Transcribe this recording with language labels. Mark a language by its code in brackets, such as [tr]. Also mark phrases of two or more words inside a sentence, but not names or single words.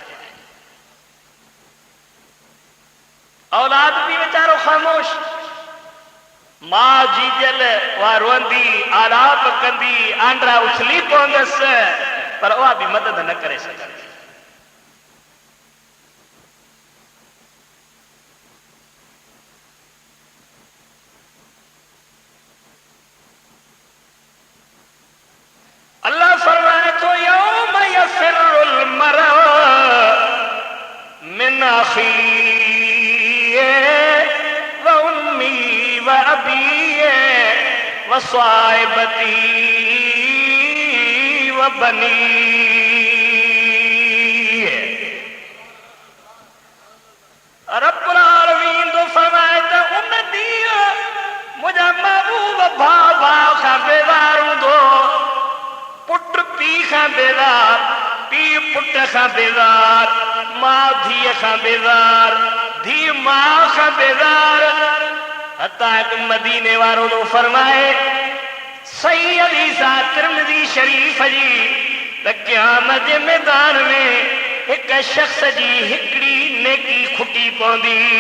[sd] औलाद भी वीचारो ख़ामोश मां जीजल उहा रोंदी आलाप कंदी आंड्रा उछली पवंदसि पर उहा भी मदद न करे सघंदी अल्लाह फरमाए तो [ar] يوم يفر المرء من أخيه وأمي وأبيه وصاحبتي وبني [sd] रब्बुल आलमीन तो फरमाए त उन ॾींहुं मुंहिंजा महबूब भाउ खां बेज़ार हूंदो पुट पीउ खां बेज़ार पीउ पुट खां बेज़ार मां धीअ खां बेज़ार धीअ मां खां बेज़ार हता हिकु मदीने वारो तो फरमाए सही हदीस आहे तिरमिज़ी शरीफ़ जी त क़यामत जे मैदान में हिक शख्स जी हिकिड़ी नेकी खुटी पवंदी